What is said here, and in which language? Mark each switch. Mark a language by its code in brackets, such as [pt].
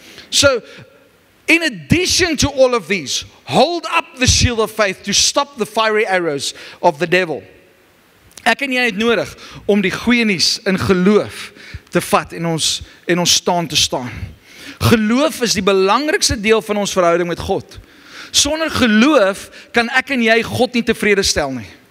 [en] So, in addition to all of these, hold up the shield of faith to stop the fiery arrows of the devil. [af] Ek en jy het nodig om die goeie nuus in geloof te vat en ons staan te staan. Geloof is die belangrikste deel van ons verhouding met God. Sonder geloof kan ek en jy God nie tevrede stel nie.